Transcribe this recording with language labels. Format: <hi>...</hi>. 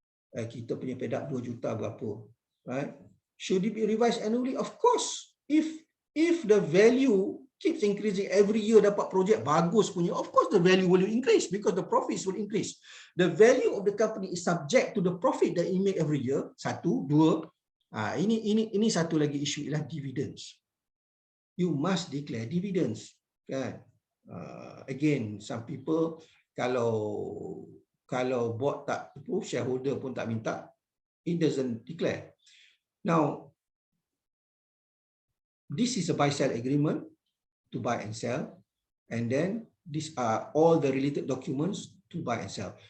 <ms>Kita punya pedak 2 juta berapa, right?</ms> <en>Should it be revised annually? Of course. If the value keeps increasing every year,</en> <ms>dapat projek bagus punya,</ms> <en>of course the value will increase because the profits will increase. The value of the company is subject to the profit that it make every year.</en> <ms>Satu, dua. Ini satu lagi isu ialah dividends.</ms> <en>You must declare dividends, kan? Again, some people</en> <ms>kalau board tak approve, shareholder pun tak minta,</ms> <en>it doesn't declare. Now, this is a buy-sell agreement to buy and sell, and then these are all the related documents to buy and sell.</en>